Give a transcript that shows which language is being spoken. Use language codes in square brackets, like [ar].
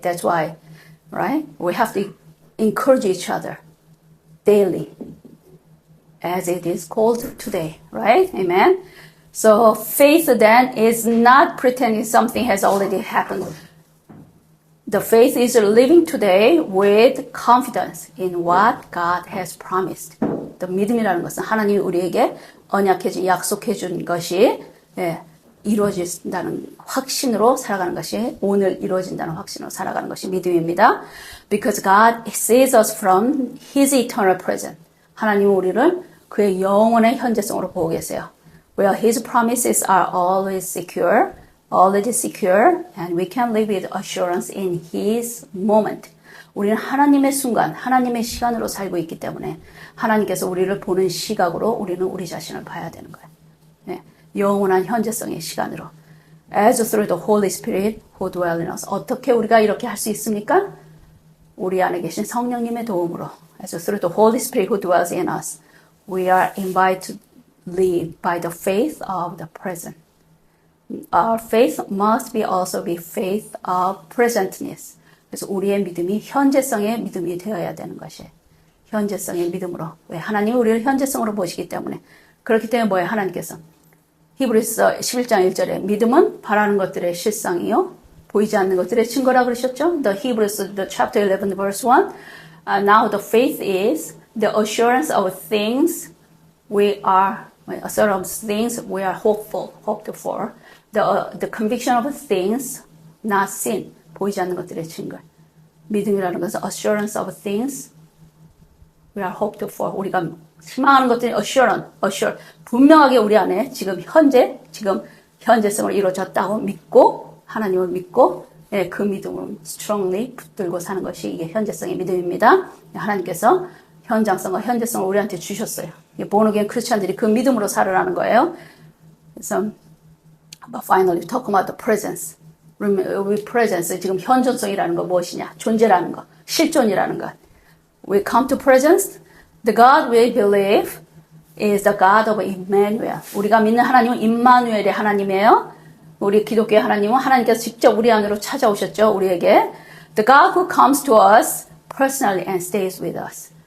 [en] That's why, right? We have to encourage each other daily, as it is called today, right? Amen. So faith then is not pretending something has already happened. The faith is living today with confidence in what God has promised. [ko] The 믿음이라는 것은 하나님이 우리에게 언약해준, 약속해준 것이 이루어진다는 확신으로 살아가는 것이, 오늘 이루어진다는 확신으로 살아가는 것이 믿음입니다. [en] Because God sees us from His eternal present. [ko] 하나님은 우리를 그의 영원의 현재성으로 보고 계세요. [en] Where His promises are always secure, already secure, and we can live with assurance in His moment. [ko] 우리는 하나님의 순간, 하나님의 시간으로 살고 있기 때문에 하나님께서 우리를 보는 시각으로 우리는 우리 자신을 봐야 되는 거예요. 영원한 현재성의 시간으로. [en] As through the Holy Spirit who dwells in us. [ko] 어떻게 우리가 이렇게 할 수 있습니까? 우리 안에 계신 성령님의 도움으로. [en] As through the Holy Spirit who dwells in us. We are invited to live by the faith of the present. Our faith must be also be faith of presentness. [ko] 그래서 우리의 믿음이 현재성의 믿음이 되어야 되는 것이에요. 현재성의 믿음으로. 왜? 하나님이 우리를 현재성으로 보시기 때문에. 그렇기 때문에 뭐예요? 하나님께서. 히브리서 11장 1절에 믿음은 바라는 것들의 실상이요. 보이지 않는 것들의 증거라 그러셨죠? [en] The Hebrews, the chapter 11, verse 1. Now the faith is the assurance of things we are, assurance of things we are hoped for. The conviction of things not seen. [ko] 보이지 않는 것들의 증거. 믿음이라는 것은 [en] assurance of things we are hoped for. [ko] 우리가 희망하는 것들이 assure. 분명하게 우리 안에 지금 현재성으로 이루어졌다고 믿고, 하나님을 믿고, 예, 그 믿음을 strongly 붙들고 사는 것이 이게 현재성의 믿음입니다. 하나님께서 현장성과 현재성을 우리한테 주셨어요. born again 크리스찬들이 그 믿음으로 살으라는 거예요. 그래서 [en] but finally talk about the presence. We presence [ko] 지금 현존성이라는 거 무엇이냐? 존재라는 거, 실존이라는 것. [en] We come to presence. The God we believe is the God of Emmanuel. [ko] 우리가 믿는 하나님은 임마누엘의 하나님이에요. 우리 기독교의 하나님은 하나님께서 직접 우리 안으로 찾아오셨죠. 우리에게. [en] The God who comes to us personally and stays with us.